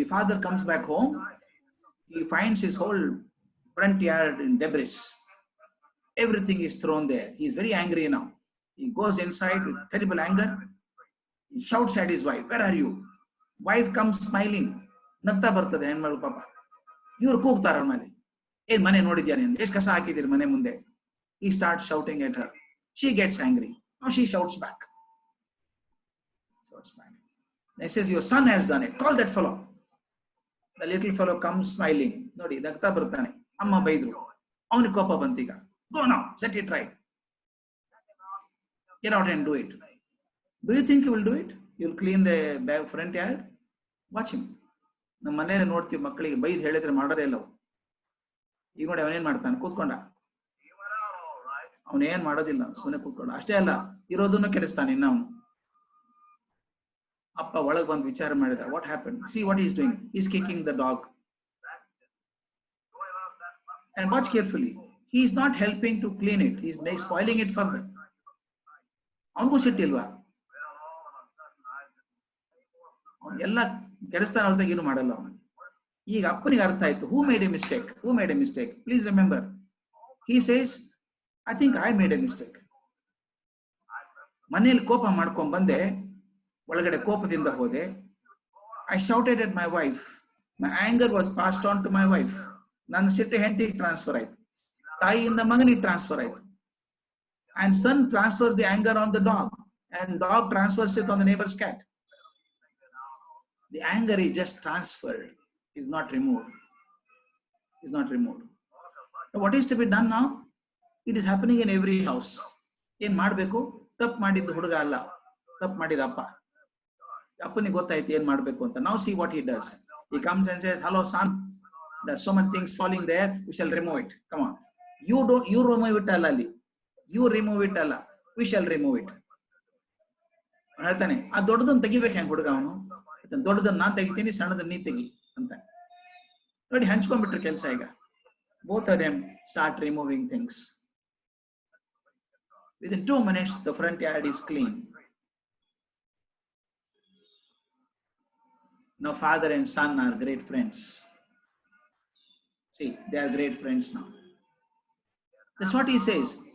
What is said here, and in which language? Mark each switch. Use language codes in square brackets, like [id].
[en] The father comes back home. He finds his whole front yard in debris. Everything is thrown there. He is very angry now. He goes inside with terrible anger. He shouts at his wife, "Where are you?" Wife comes smiling. [kn] ನಗ್ತಾ ಬರ್ತದೆ ಹೆಣ್ಮಗಳು ಪಾಪ. ಇವ್ರು ಕೂಗ್ತಾರ ಅವ್ರ ಮೇಲೆ, ಏನ್ ಮನೆ ನೋಡಿದ್ಯಾ ನೀನು, ಎಷ್ಟು ಕಸ ಹಾಕಿದಿರಿ ಮನೆ ಮುಂದೆ. [en] He starts shouting at her. She gets angry. Now she shouts back. He says, "Your son has done it. Call that fellow." The little fellow comes smiling. [kn] ನೋಡಿ ನಗ್ತಾ ಬರ್ತಾನೆ. ಅಮ್ಮ ಬೈದ್ರು, ಅವನಿಗೆ ಕೋಪ ಬಂತೀಗ. [en] Go now, set it right. Get out and do it. Do you think he will do it? He will clean the front yard? Watch him. [kn] ನಮ್ಮ ಮನೇಲಿ ನೋಡ್ತೀವಿ, ಮಕ್ಕಳಿಗೆ ಬೈದ್ ಹೇಳಿದ್ರೆ ಮಾಡೋದೇ ಇಲ್ಲ. ಈಗ ನೋಡಿ ಅವನೇನ್ ಮಾಡ್ತಾನೆ, ಕೂತ್ಕೊಂಡ. ಅವನೇನ್ ಮಾಡೋದಿಲ್ಲ, ಸುಮ್ಮನೆ ಕೂತ್ಕೊಂಡು. ಅಷ್ಟೇ ಅಲ್ಲ, ಇರೋದನ್ನು ಕೆಡಿಸ್ತಾನೆ ಇನ್ನ ಅವನು. ಅಪ್ಪ ಒಳಗೆ ಬಂದು ವಿಚಾರ ಮಾಡಿದ, [en] What happen, see what is doing, is kicking the dog. And watch carefully, he is not helping to clean it, he is spoiling it further. [kn] ಅವನಿಗೂ ಸಿಟ್ಟಿಲ್ವಾ? ಎಲ್ಲ ಕೆಡಿಸ್ತಾನ ಹೊರತಾಗಿ ಏನು ಮಾಡಲ್ಲ ಅವನು. ಈಗ ಅಪ್ಪನಿಗೆ ಅರ್ಥ ಆಯ್ತು, [en] Who made a mistake, who made a mistake, please remember. He says, I think I made a mistake. [kn] ಮನೆಯಲ್ಲಿ ಕೋಪ ಮಾಡ್ಕೊಂಡ್ ಬಂದೆ, ಒಳಗಡೆ ಕೋಪದಿಂದ ಹೋದೆ. [en] I shouted at my wife, my anger was passed on to my wife. [kn] ನನ್ನ ಸಿಟ್ಟು ಹೆಂಡತಿಗೆ ಟ್ರಾನ್ಸ್ಫರ್ ಆಯ್ತು, ತಾಯಿಯಿಂದ ಮಗನಿಗೆ ಟ್ರಾನ್ಸ್ಫರ್ ಆಯ್ತು. [en] And son transfers the anger on the dog, and dog transfers it on the neighbor's cat. The anger is just transferred, is not removed. Is not removed. Now, what is to be done now? It is happening in every house. [kn] ಏನ್ ಮಾಡ್ಬೇಕು? ತಪ್ಪು ಮಾಡಿದ್ದು ಹುಡುಗ ಅಲ್ಲ, ತಪ್ಪು ಮಾಡಿದ ಅಪ್ಪ. ಅಪ್ಪನಿಗೆ ಗೊತ್ತಾಯ್ತು ಏನ್ ಮಾಡ್ಬೇಕು ಅಂತ. [en] Now see what he does. He comes and says, hello son, there's so many things falling there, we shall remove it. Come on. You remove it alali. You remove it ಅಲ್ಲ, we shall remove it. [kn] ಹೇಳ್ತಾನೆ, ಆ ದೊಡ್ಡದನ್ನ ತೆಗಿಬೇಕು ಹೆಂಗ್ ಹುಡುಗ ಅವನು. ದೊಡ್ಡದನ್ನ ನಾನ್ ತೆಗಿತೀನಿ, ಸಣ್ಣದನ್ನ ನೀ ತೆಗಿ ಅಂತ ನೋಡಿ, ಹಂಚ್ಕೊಂಡ್ಬಿಟ್ರೆ ಕೆಲಸ. [en] ಈಗ both of them start removing things. Within 2 minutes the front yard is clean. Now father and son are great friends. See, they are great friends now. That's what he says.